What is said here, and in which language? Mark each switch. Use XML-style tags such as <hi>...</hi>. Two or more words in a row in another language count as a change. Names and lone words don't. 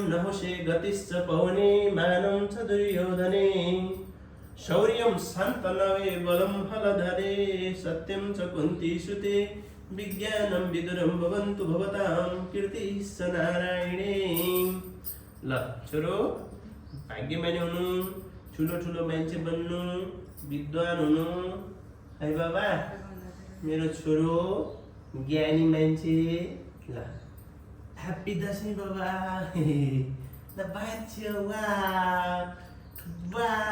<sa>नहुषे गतिश्च पवने मानं च दुर्योधने शौर्यं शान्तनवे बलं फलधरे सत्यं च कुन्तीसुते विज्ञानं विदुरं भवन्तु भवतां कीर्तिश्च नारायणे</sa> <ne>ल छोरो भाग्यमानी हुनु ठुलो ठुलो मान्छे बन्नु विद्वान हुनु है बाबा मेरो छोरो ज्ञानी मान्छे ल ह्याप्पी दसैँ बाबा ल बाछ्यो वा वा</ne>